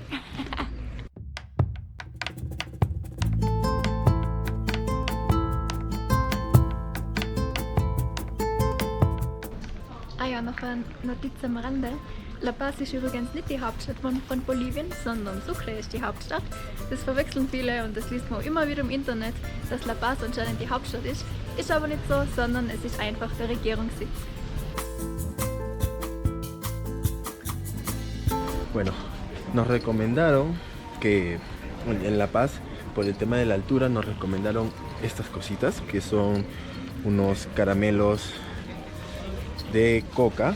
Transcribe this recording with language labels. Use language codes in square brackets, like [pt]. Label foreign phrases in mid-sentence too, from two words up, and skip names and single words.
[de] Ah ja, noch eine Notiz am Rande. La Paz ist übrigens nicht die Hauptstadt von Bolivien, sondern Sucre ist die Hauptstadt. Das verwechseln viele und das liest man immer wieder im Internet, dass La Paz anscheinend die Hauptstadt ist. Ist aber nicht so, sondern es ist einfach der Regierungssitz. [es] Bueno, nos recomendaron que en La Paz, por el tema de la altura, nos recomendaron estas cositas, que son unos caramelos de coca.